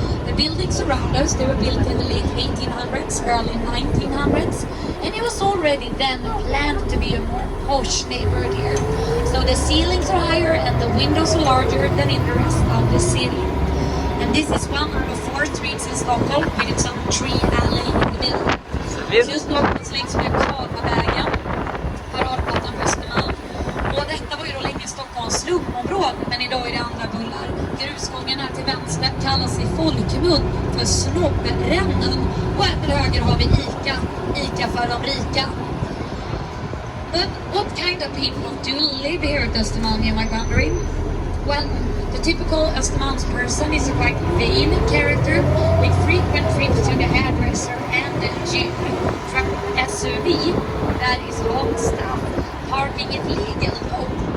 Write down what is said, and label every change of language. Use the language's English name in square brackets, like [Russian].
[English] The buildings around us, they were built in the late 1800s, early 1900s, and it was already then planned to be a more posh neighborhood here. So the ceilings are higher and the windows are larger than in the rest of the city. And this is one of the 4 streets in Stockholm with its own tree alley in the middle. [Swedish] Så just någonstans längs med Kavavägen, Paradgatan på Östermalm. Och detta var ju då länge Stockholms slumområde, men idag är det andra bullar. Grusgången här till vänster kallas i folkmun för Snobbrännan. Och här till höger har vi Ica. Ica för de rika. [English] But what kind of people do live here at Östermalm, you might wondering? Well, the typical Östermalms person is a quite vain character with frequent trips to the hairdresser and the gym. From SUV, that is long stuff. Parking is legal though.